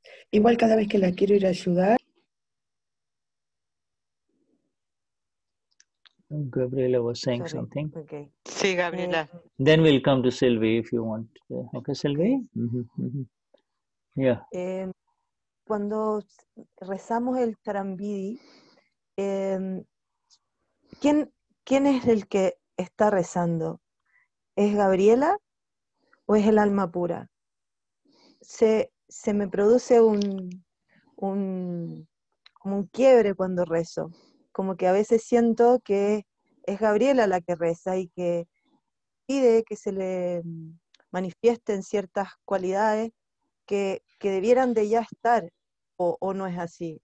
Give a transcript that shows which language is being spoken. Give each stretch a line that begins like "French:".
Spanish: Igual cada vez que la quiero ir a ayudar.
English: Gabriela was saying something. Okay.
Spanish: Sí, Gabriela.
English: Then we'll come to Sylvie if you want. Okay, Sylvie? Yeah.
Spanish: Cuando rezamos el Charambidi, ¿quién es el que está rezando? ¿Es Gabriela o es el alma pura? Se me produce como un quiebre cuando rezo, como que a veces siento que es Gabriela la que reza y que pide que se le manifiesten ciertas cualidades que debieran de ya estar, o no es así.